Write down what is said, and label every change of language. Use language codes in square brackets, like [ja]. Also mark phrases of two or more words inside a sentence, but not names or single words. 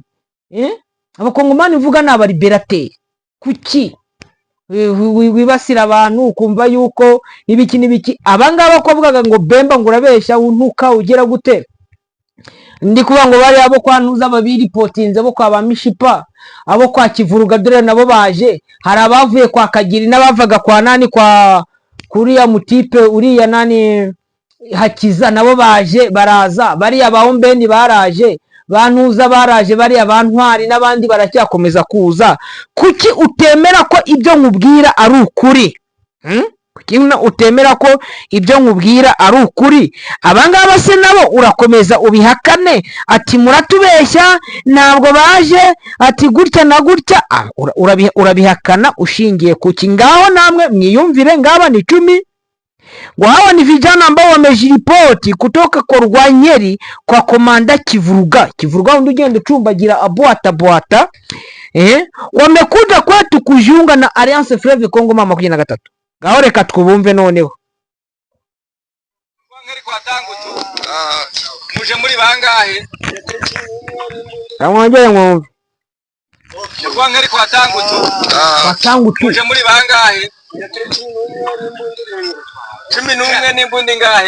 [rw] Abakongomani uvuga ni abaliberateri. Kuki wibasira abantu ukumva yuko ibiki abangaba ko bavugaga ngo Bemba ngo urabeshya untuka ugera gute? Ndi kuvuga ngo bari abo kwa Ntuza babiripotinze, bo kwa Bamishipa, abo kwa Kivuruga dore nabo baje. Hari abavuye kwa Kagiri n'abavaga kwa nani kwa kuriya mutipe uriya nani Hakiza, nabo baje baraza. Bariya baombendi baraje, bantuza baraje bariya bantwari n'abandi baracyakomeza kuza, kuki utemera ko ibyo nkubwira ari ukuri? Kuki utemera ko ibyo nkubwira ari ukuri? Abangaba se nabo urakomeza ubihakane, ati muratubeshya ntabwo baje, ati gutya na gutya. Urabihakana ushingiye kuki? Ngaho namwe mwiyumvire, ngaba ni 10. [sw] Hawa ni vijana ambao wamejiripoti kutoka kwa Rwanyeri kwa komanda Kivuruga. [rw] Kivuruga undi ugenda ucumbagira abwata. [sw] Wamekuja kwetu kujiunga na Alliance Fleuve Congo mama 23. [rw] Ngaho reka twubumve noneho. Rwanyeri kwa Tangutu. Muje muri bangahe? Ramwongere mwumve. Rwanyeri kwa Tangutu. Kwa Tangutu. Muje muri bangahe? 11 n'imbundi ngahe?